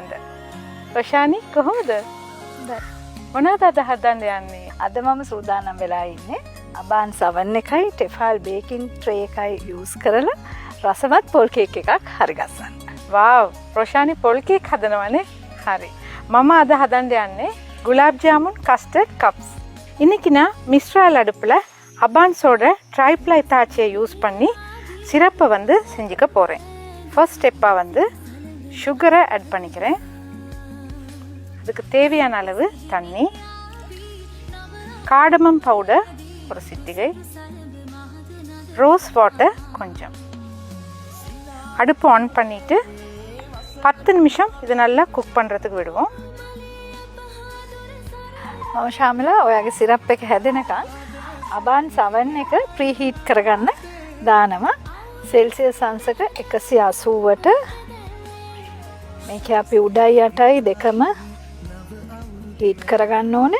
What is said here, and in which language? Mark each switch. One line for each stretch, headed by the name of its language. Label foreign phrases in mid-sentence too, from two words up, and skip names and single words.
Sinhala: රොෂානි කොහොමද? මොනවද අද හදන්න යන්නේ? අද මම සූදානම් වෙලා ඉන්නේ අබාන් සවන් එකයි ටෙෆාල් බේකින් ට්‍රේ එකයි යූස් කරලා රසවත් පොල් කේක් එකක් හරි ගස්සන්න. වාව්! රොෂානි පොල් කේක් හදනවනේ. හරි. මම අද හදන්න යන්නේ குலாப் ஜாமுன் கஸ்டர்ட் கப்ஸ்.
Tamil: இன்னைக்கு நான் மிஸ்ட்ரால் அடுப்பில் அபான் சோட ட்ரைப்ளை தாச்சியை யூஸ் பண்ணி சிரப்பை வந்து செஞ்சுக்க போகிறேன்.
English: first step
Tamil: வந்து சுகரை ஆட் பண்ணிக்கிறேன். அதுக்கு தேவையான அளவு தண்ணி, காடமம் பவுடர் ஒரு சிட்டிகை,
English: rose water
Tamil: கொஞ்சம். அடுப்பு ஆன் பண்ணிவிட்டு 10 நிமிஷம் இது நல்லா குக் பண்ணுறதுக்கு விடுவோம்.
Sinhala: මම ශාමිලා ඔයාගේ සිරප් එක හැදෙනකන් අබාන් සවන් එක ප්‍රීහීට් කරගන්න දානවා. සෙල්සියස් අංශක 180ට. මේක අපි උඩයි යටයි දෙකම හීට් කරගන්න ඕනේ.